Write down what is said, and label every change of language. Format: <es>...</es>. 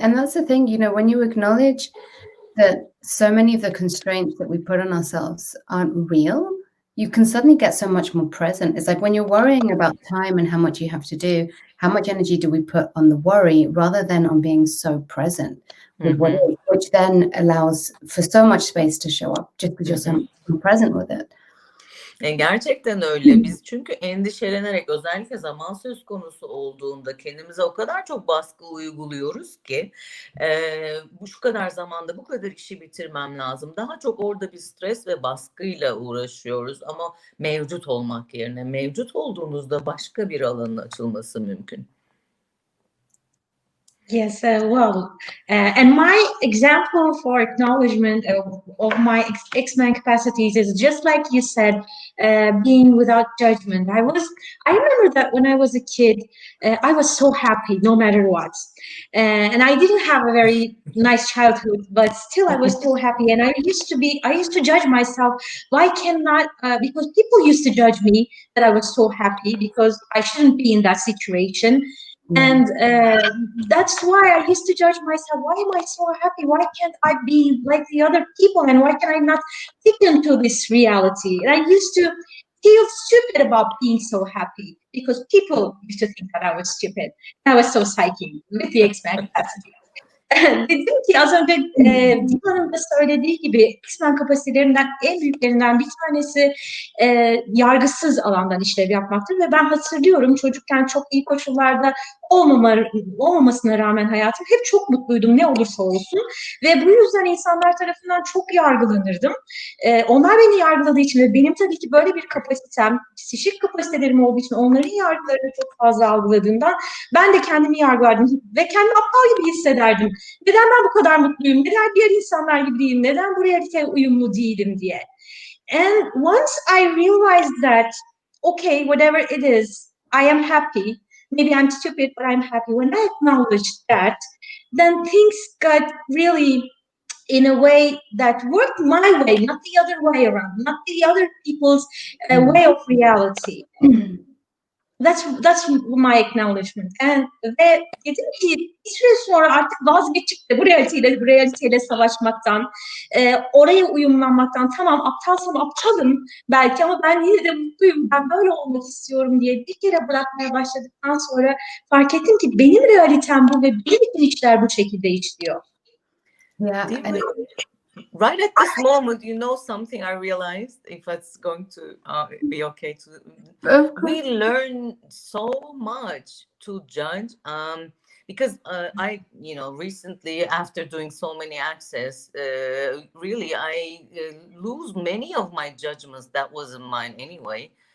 <en>And that's the thing, when you acknowledge that so many of the constraints that we put on ourselves aren't real, you can suddenly get so much more present. It's like when you're worrying about time and how much you have to do, how much energy do we put on the worry rather than on being so present with what is, which then allows for so much space to show up just because you're so much more present with it.</en> <tr>Gerçekten öyle. Biz çünkü endişelenerek, özellikle zaman söz konusu olduğunda kendimize o kadar çok baskı uyguluyoruz ki bu şu kadar zamanda bu kadar işi bitirmem lazım. Daha çok orada bir stres ve baskıyla uğraşıyoruz ama mevcut olmak yerine mevcut olduğunuzda başka bir alanın açılması mümkün.</tr> <en>Yes, and my example for acknowledgement of my X-Men capacities is just like you said, being without judgment. I remember that when I was a kid, I was so happy no matter what. And I didn't have a very nice childhood, but still I was so happy. And I used to judge myself. Why cannot, because people used to judge me that I was so happy because I shouldn't be in that situation. And that's why I used to judge myself. Why am I so happy? Why can't I be like the other people? And why can I not fit into this reality? And I used to feel stupid about being so happy because people used to think that I was stupid. I was so psychic with the X-Men capacity.</en> <tr>Dedim ki az önce Diva'nın da söylediği gibi X-Men kapasitelerinden en büyüklerinden bir tanesi yargısız alandan işlev yapmaktır ve ben hatırlıyorum çocukken çok iyi koşullarda olmamasına rağmen hayatım hep çok mutluydum ne olursa olsun ve bu yüzden insanlar tarafından çok yargılanırdım. Onlar beni yargıladığı için ve benim tabii ki böyle bir kapasitem, psikik kapasitelerim olduğu için onların yargılarını çok fazla algıladığımdan ben de kendimi yargılardım ve kendimi aptal gibi hissederdim. Neden ben bu kadar mutluyum? Neden diğer insanlar gibi değilim? Neden bu realiteye uyumlu değilim diye.</tr> <en>And once I realized that, okay, whatever it is, I am happy. Maybe I'm stupid, but I'm happy. When I acknowledged that, then things got really in a way that worked my way, not the other way around, not the other people's way of reality. That's my acknowledgement.</en> <tr>Ve dedim ki bir süre sonra artık vazgeçip de bu realiteyle savaşmaktan, oraya uyumlanmaktan, tamam aptalsam aptalım belki ama ben yine de mutluyum, ben böyle olmak istiyorum diye bir kere bırakmaya başladıktan sonra fark ettim ki benim realitem bu ve benim için işler bu şekilde işliyor.</tr> <en>Yeah. Right at this moment, something I realized, if it's going to be okay to, we learn so much to judge, because I, recently after doing so many access, really I lose many of my judgments that wasn't mine anyway.</en>